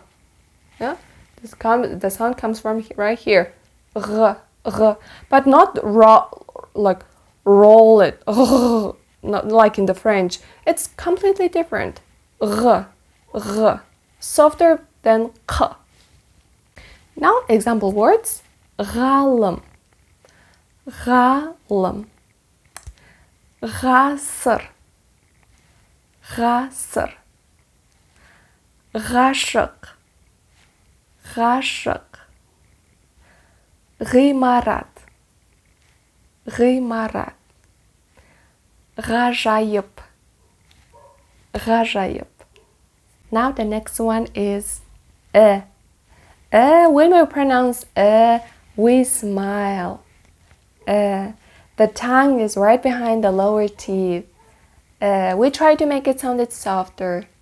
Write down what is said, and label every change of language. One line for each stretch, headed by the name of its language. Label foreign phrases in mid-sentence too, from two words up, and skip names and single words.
English: Yeah, the sound comes from right here. R, r. But not roll it. R, not like in the French. It's completely different. R, r. Softer than k. Now example words.
Kazakh: Ғалым. Ғалым. ғасыр. ғасыр. ғашық, ғашық, ғимарат, ғимарат, ғажайып, ғажайып.
English: Now the next one is when we pronounce we smile. The tongue is right behind the lower teeth. We try to make it sound softer.